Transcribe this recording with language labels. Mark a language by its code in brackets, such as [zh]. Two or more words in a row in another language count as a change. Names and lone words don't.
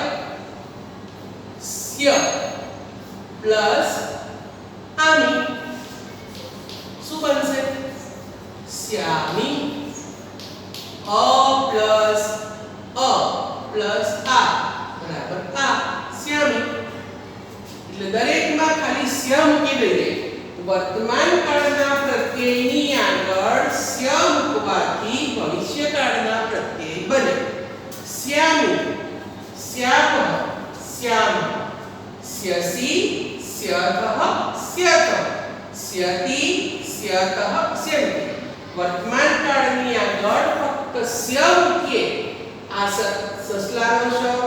[gu] સ્ય પ્લસ આમી શું બનશે સ્યામી અ પ્લસ આ બરાબર આ સ્યામી એટલે દરેકમાં ખાલી સ્ય મૂકી દઈએ વર્તમાન કાળના પ્રત્યયની આગળ સ્ય મૂકવાથી ભવિષ્યકાળના પ્રત્યય બને [sa] સ્યામી સ્યામઃ સ્યામઃ સ્યસી સ્યતઃ સ્યતઃ સ્યતિ સ્યતઃ સ્યન્તિ [gu] વર્તમાન કાળની આગળ ફક્ત સ્ય મૂકીએ આ સસલાનો શ